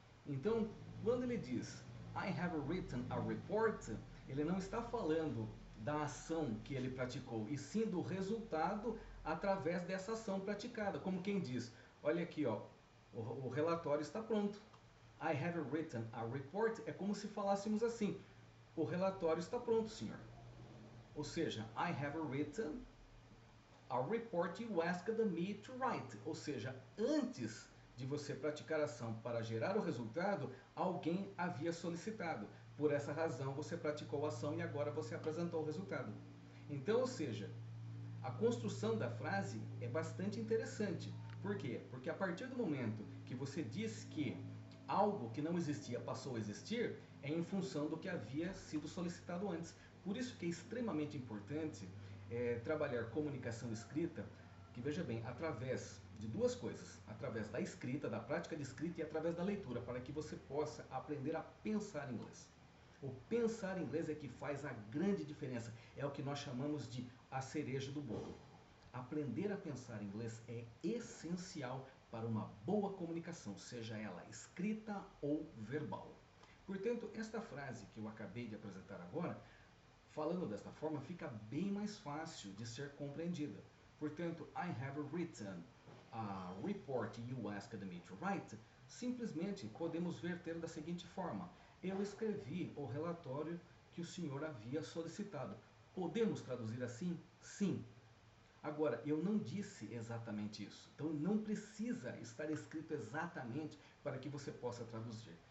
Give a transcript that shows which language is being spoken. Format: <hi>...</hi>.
<pt>Então, quando ele diz</pt> <en>I have written a report,</en> <pt>ele não está falando da ação que ele praticou, e sim do resultado através dessa ação praticada. Como quem diz, olha aqui, ó, o relatório está pronto.</pt> <en>I have written a report</en> <pt>é como se falássemos assim, o relatório está pronto, senhor. Ou seja,</pt> <en>I have written a report you asked me to write.</en> <pt>Ou seja, antes de você praticar a ação para gerar o resultado, alguém havia solicitado. Por essa razão, você praticou a ação e agora você apresentou o resultado. Então, ou seja, a construção da frase é bastante interessante. Por quê? Porque a partir do momento que você diz que algo que não existia passou a existir, é em função do que havia sido solicitado antes. Por isso que é extremamente importante trabalhar comunicação escrita, que veja bem, através de duas coisas, através da escrita, da prática de escrita e através da leitura, para que você possa aprender a pensar inglês. O pensar inglês é que faz a grande diferença, é o que nós chamamos de a cereja do bolo. Aprender a pensar inglês é essencial para uma boa comunicação, seja ela escrita ou verbal. Portanto, esta frase que eu acabei de apresentar agora, falando desta forma, fica bem mais fácil de ser compreendida. Portanto,</pt> <en>I have written a report you asked me to write.</en> <pt>Simplesmente podemos verter da seguinte forma: eu escrevi o relatório que o senhor havia solicitado. Podemos traduzir assim? Sim. Agora, eu não disse exatamente isso, então não precisa estar escrito exatamente para que você possa traduzir.</pt>